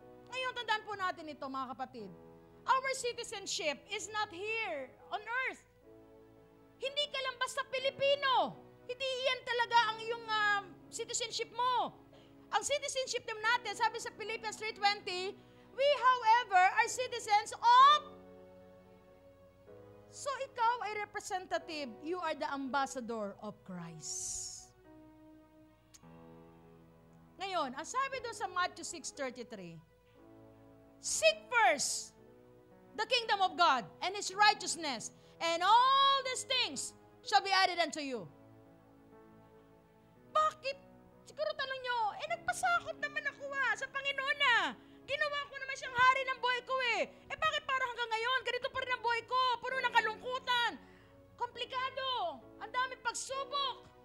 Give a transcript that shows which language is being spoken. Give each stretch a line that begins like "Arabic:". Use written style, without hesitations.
Filipino: Ngayon, tandaan po natin ito mga kapatid.
English: Our citizenship is not here on earth.
Filipino: Hindi ka lang basta Pilipino. Hindi yan talaga ang iyong citizenship mo. Ang citizenship natin, sabi sa Philippians 3:20,
English: we however are citizens of. So
Filipino: ikaw ay
English: representative, you are the ambassador of Christ.
Filipino: Ngayon, ang sabi doon sa
English: Matthew 6:33, seek first the kingdom of God and His righteousness, and all these things shall be added unto you.
Filipino: Bakit? Siguro tanong nyo, nagpasakop naman ako sa Panginoon Ginawa ko naman siyang hari ng buhay ko bakit para hanggang ngayon, ganito pa rin ang buhay ko, puno ng kalungkutan, komplikado, ang daming pagsubok.